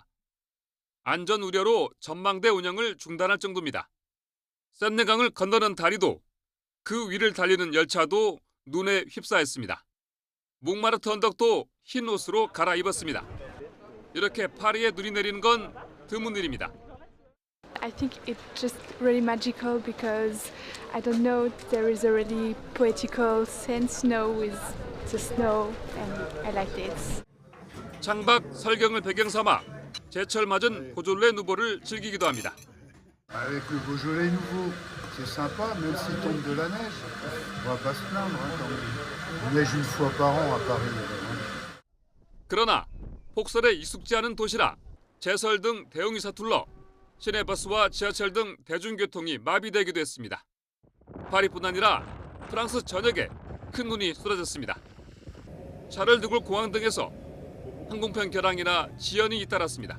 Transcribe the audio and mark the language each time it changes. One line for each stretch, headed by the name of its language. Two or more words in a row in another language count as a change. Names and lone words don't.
Korean: 안전 우려로 전망대 운영을 중단할 정도입니다. 샘내강을 건너는 다리도 그 위를 달리는 열차도 눈에 휩싸였습니다. 몽마르트 언덕도 흰 옷으로 갈아입었습니다. 이렇게 파리에 눈이 내리는 건 드문 일입니다.
English: I think it's just really magical because I don't know, there is a really poetical sense now with the snow and I like this.
Korean: 창밖 설경을 배경 삼아 제철 맞은 보졸레 누보를 즐기기도 합니다.
French: Avec le Beaujolais nouveau, c'est sympa, même s'il tombe de la neige. On va pas se plaindre, hein, quand même. Il neige une fois par an à Paris.
Korean: 그러나 폭설에 익숙지 않은 도시라 제설 등 대응이 서툴러 시내버스와 지하철 등 대중교통이 마비되기도 했습니다. 파리뿐 아니라 프랑스 전역에 큰 눈이 쏟아졌습니다. 샤를드골 공항 등에서 항공편 결항이나 지연이 잇따랐습니다.